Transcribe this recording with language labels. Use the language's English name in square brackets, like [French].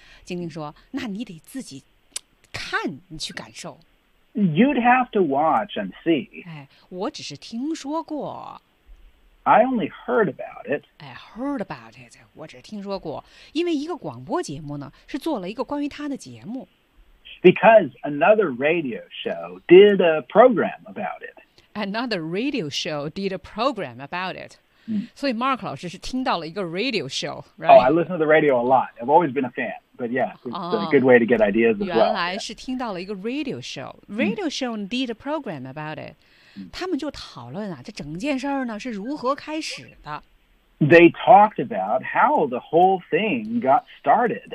[Chinese] 晶晶说：“那你得自己看，你去感受。” [English] You'd have to watch and see. [Chinese] 哎，我只是听说过。 [English] I only heard about it. 哎 ，heard about it. [Chinese] 我只是听说过，因为一个广播节目呢，是做了一个关于他的节目。 [English] Because another radio show did a program about it. Another radio show did a program about it. So [Chinese] Mark 老师是听到了一个 [English] radio show, right? Oh, I listen to the radio a lot. I've always been a fan. But yeah, it's a good way to get ideas as well. [Chinese] 原来是听到了一个 [English] radio show. Radio show did a program about it. [Chinese] 他们就讨论啊，这整件事呢是如何开始的。 [English] They talked about how the whole thing got started.